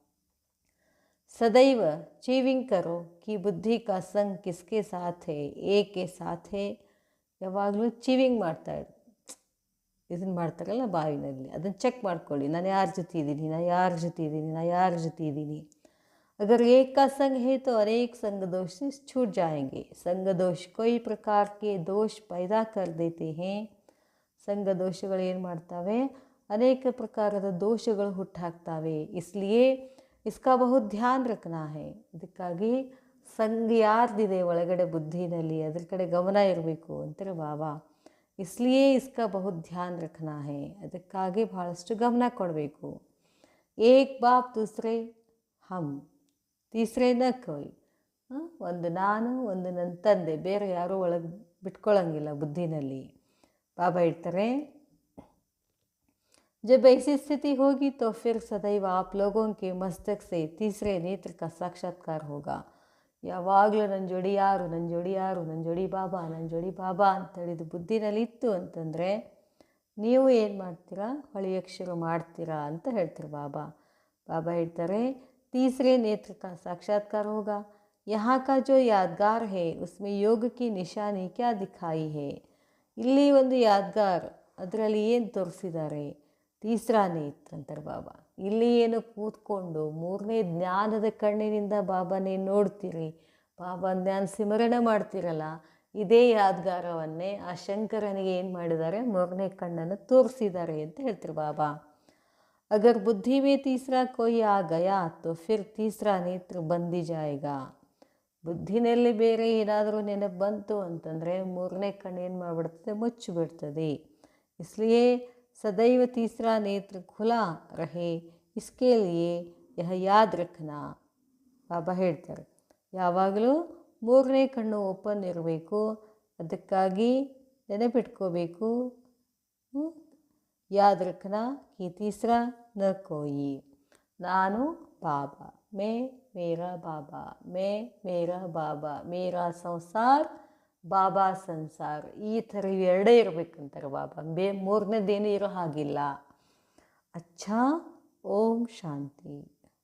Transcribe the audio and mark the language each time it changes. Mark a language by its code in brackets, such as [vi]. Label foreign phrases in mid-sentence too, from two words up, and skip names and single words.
[hi] सदैव चेकिंग करो कि बुद्धि का संग किसके साथ है, एक के साथ है. [kn] ಯಾವಾಗಲೂ ಚೀವಿಂಗ್ ಮಾಡ್ತಾಯಿದ್ರು, ಇದನ್ನು ಮಾಡ್ತಾರಲ್ಲ ಬಾವಿನಲ್ಲಿ, ಅದನ್ನು ಚೆಕ್ ಮಾಡ್ಕೊಳ್ಳಿ. ನಾನು ಯಾರ ಜೊತೆ ಇದ್ದೀನಿ, ನಾನು ಯಾರ ಜೊತೆ ಇದ್ದೀನಿ, ನಾನು ಯಾರ ಜೊತೆ ಇದ್ದೀನಿ. [hi] अगर एक का संग है तो अनेक संग दोष से छूट जाएंगे. संग दोष कई प्रकार के दोष पैदा कर देते हैं. [kn] ಸಂಘ ದೋಷಗಳು ಏನು ಮಾಡ್ತವೆ, ಅನೇಕ ಪ್ರಕಾರದ ದೋಷಗಳು ಹುಟ್ಟಾಕ್ತವೆ. [hi] इसलिए इसका बहुत ध्यान रखना है. [kn] ಇದಕ್ಕಾಗಿ ಸಂಘ ಯಾರ್ದಿದೆ ಒಳಗಡೆ ಬುದ್ಧಿನಲ್ಲಿ ಅದ್ರ ಕಡೆ ಗಮನ ಇರಬೇಕು ಅಂತಾರೆ ಬಾಬಾ. [hi] इसलिए इसका बहुत ध्यान रखना है. [kn] ಅದಕ್ಕಾಗಿ ಭಾಳಷ್ಟು ಗಮನ ಕೊಡಬೇಕು. [hi] एक बाप दूसरे हम, तीसरे न कोई. [kn] ಒಂದು ನಾನು, ಒಂದು ನನ್ನ ತಂದೆ, ಬೇರೆ ಯಾರೂ ಒಳಗೆ ಬಿಟ್ಕೊಳ್ಳೋಂಗಿಲ್ಲ ಬುದ್ಧಿನಲ್ಲಿ. ಬಾಬಾ ಹೇಳ್ತಾರೆ, [hi] जब ऐसी स्थिति होगी तो फिर सदैव आप लोगों के मस्तक से तीसरे नेत्र का साक्षात्कार होगा. [kn] ಯಾವಾಗಲೂ ನನ್ನ ಜೋಡಿ ಯಾರು, ನನ್ನ ಜೋಡಿ ಯಾರು, ನನ್ನ ಜೋಡಿ ಬಾಬಾ, ನನ್ನ ಜೋಡಿ ಬಾಬಾ ಅಂತೇಳಿದು ಬುದ್ಧಿನಲ್ಲಿ ಇತ್ತು ಅಂತಂದರೆ ನೀವು ಏನು ಮಾಡ್ತೀರಾ, ಹೊಳೆಯಕ್ಕೆ ಶುರು ಮಾಡ್ತೀರಾ ಅಂತ ಹೇಳ್ತಾರೆ ಬಾಬಾ. ಬಾಬಾ ಹೇಳ್ತಾರೆ, [hi] तीसरे नेत्र का साक्षात्कार होगा. यहाँ का जो यादगार है उसमें योग की निशानी क्या दिखाई है. [kn] ಇಲ್ಲಿ ಒಂದು ಯಾದ್ಗಾರ್, ಅದರಲ್ಲಿ ಏನು ತೋರಿಸಿದ್ದಾರೆ, [hi] तीसरा नेत्र [kn] ಅಂತಾರೆ ಬಾಬಾ. ಇಲ್ಲಿ ಏನು ಕೂತ್ಕೊಂಡು ಮೂರನೇ ಜ್ಞಾನದ ಕಣ್ಣಿನಿಂದ ಬಾಬಾನೇ ನೋಡ್ತೀರಿ, ಬಾಬಾ ಜ್ಞಾನ ಸಿಮರಣ ಮಾಡ್ತಿರಲ್ಲ, ಇದೇ ಯಾದ್ಗಾರವನ್ನೇ ಆ ಶಂಕರನಿಗೆ ಏನು ಮಾಡಿದ್ದಾರೆ, ಮೂರನೇ ಕಣ್ಣನ್ನು ತೋರಿಸಿದ್ದಾರೆ ಅಂತ ಹೇಳ್ತಾರೆ ಬಾಬಾ. [hi] अगर बुद्धि में तीसरा कोई आ गया तो फिर तीसरा नेत्र बंद ही जाएगा. [kn] ಬುದ್ಧಿನಲ್ಲಿ ಬೇರೆ ಏನಾದರೂ ನೆನಪು ಬಂತು ಅಂತಂದರೆ ಮೂರನೇ ಕಣ್ಣು ಏನು ಮಾಡಿಬಿಡ್ತದೆ, ಮುಚ್ಚಿಬಿಡ್ತದೆ. [hi] इसलिए सदैव तीसरा नेत्र खुला रहे, इसके लिए यह याद रखना. [kn] ಬಾಬಾ ಹೇಳ್ತಾರೆ, ಯಾವಾಗಲೂ ಮೂರನೇ ಕಣ್ಣು ಓಪನ್ ಇರಬೇಕು. ಅದಕ್ಕಾಗಿ ನೆನಪಿಟ್ಕೋಬೇಕು, [hi] याद रखना कि तीसरा न कोई. [kn] ನಾನು ಬಾಬಾ, [hi] मैं मेरा बाबा, मैं मेरा बाबा, मेरा संसार बाबा संसार. [kn] ಈ ಥರ ಎರಡೇ ಇರಬೇಕಂತಾರೆ ಬಾಬಾ, ಮೂರನೇದೇನು ಇರೋ ಹಾಗಿಲ್ಲ. [hi] अच्छा, ओम शांति.